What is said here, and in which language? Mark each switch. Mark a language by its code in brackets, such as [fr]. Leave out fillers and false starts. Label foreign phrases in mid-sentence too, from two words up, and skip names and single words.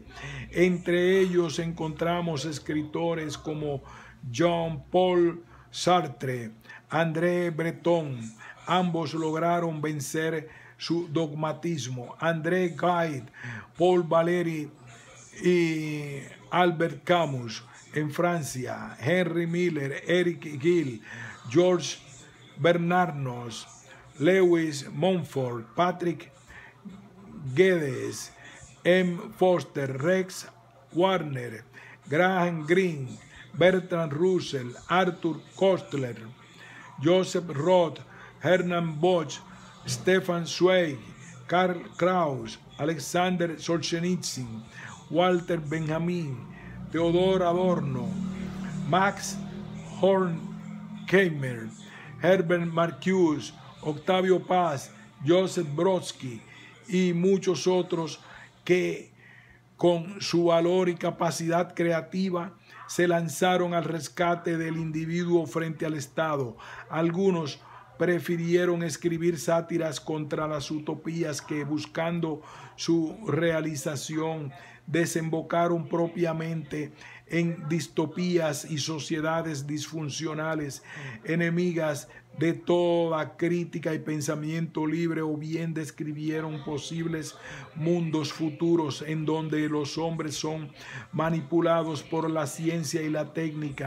[es] Entre ellos encontramos escritores como Jean-Paul Sartre, André Breton. Ambos lograron vencer su dogmatismo. André Gide, Paul Valéry y Albert Camus en Francia, Henry Miller, Eric Gill, George Bernanos, Lewis Mumford, Patrick Geddes, M. Foster, Rex Warner, Graham Greene, Bertrand Russell, Arthur Koestler, Joseph Roth, Hermann Bosch, Stefan Zweig, Karl Kraus, Alexander Solzhenitsyn, Walter Benjamin, Theodor Adorno, Max Horkheimer, Herbert Marcuse, Octavio Paz, Joseph Brodsky y muchos otros que con su valor y capacidad creativa se lanzaron al rescate del individuo frente al Estado. Algunos prefirieron escribir sátiras contra las utopías que, buscando su realización, desembocaron propiamente en distopías y sociedades disfuncionales, enemigas de toda crítica y pensamiento libre, o bien describieron posibles mundos futuros en donde los hombres son manipulados por la ciencia y la técnica.